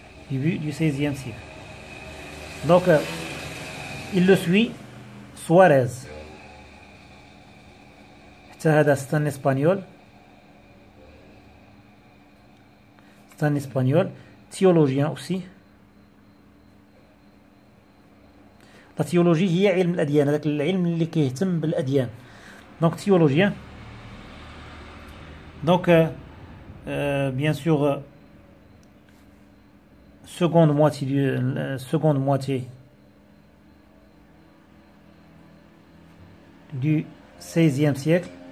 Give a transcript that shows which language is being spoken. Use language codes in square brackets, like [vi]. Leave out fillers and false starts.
[fr] Début du 16e siècle. Donc, il le suit, Suarez. C'est un espagnol. C'est un espagnol, théologien aussi. La théologie [ar] هي علم الأديان، هذاك العلم اللي كيهتم بالأديان. [fr] Donc théologien. Donc bien sûr seconde moitié du 16e siècle.